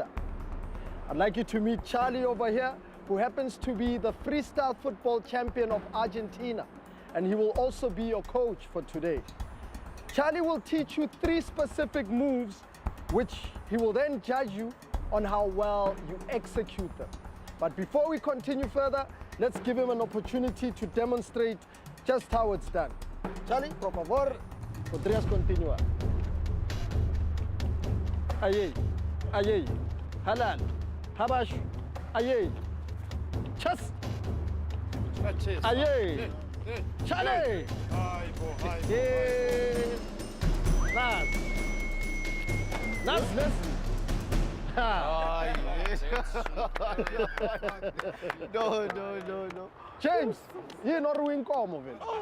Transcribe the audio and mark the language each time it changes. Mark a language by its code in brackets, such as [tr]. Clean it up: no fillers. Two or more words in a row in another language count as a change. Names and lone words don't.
[en] I'd like you to meet Charlie over here, who happens to be the freestyle football champion of Argentina, and he will also be your coach for today. Charlie will teach you 3 specific moves, which he will then judge you on how well you execute them. But before we continue further, let's give him an opportunity to demonstrate just how it's done. Charlie, [es] por favor, podrías continuar. Ayey, ayey, halal, habash, ayey, chas, ayey, [en] Charlie, Nas, listen. No. James, you're not ruining Como, man.